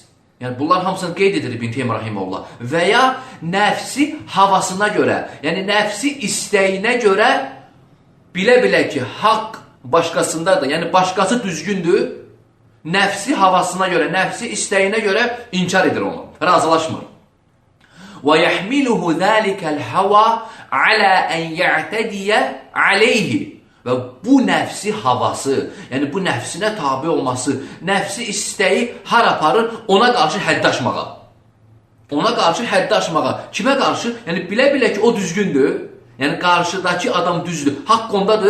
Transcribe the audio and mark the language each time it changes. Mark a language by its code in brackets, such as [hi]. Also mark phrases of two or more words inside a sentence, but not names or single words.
[az] Yəni bunlar hamısını qeyd edir İbn Teymiyyə rahimehullah. Və ya nəfsi havasına görə, yəni nəfsi istəyinə görə bilə-bilə ki haqq başqasındadır, yəni başqası düzgündür, nəfsi havasına görə, nəfsi istəyinə görə inkar edir onu, razılaşmır. [ar] وَيَحْمِلُهُ ذَٰلِكَ الْحَوَى عَلَى أَنْ يَعْتَدِيَ عَلَيْهِ. [az] Və bu nəfsi havası, yəni bu nəfsinə tabi olması, nəfsi istəyi har aparır ona qarşı hədd aşmağa. Ona qarşı hədd aşmağa. Kimə qarşı? Yəni bilə-bilə ki o düzgündür. Yəni qarşıdakı adam düzdür, haqq ondadır.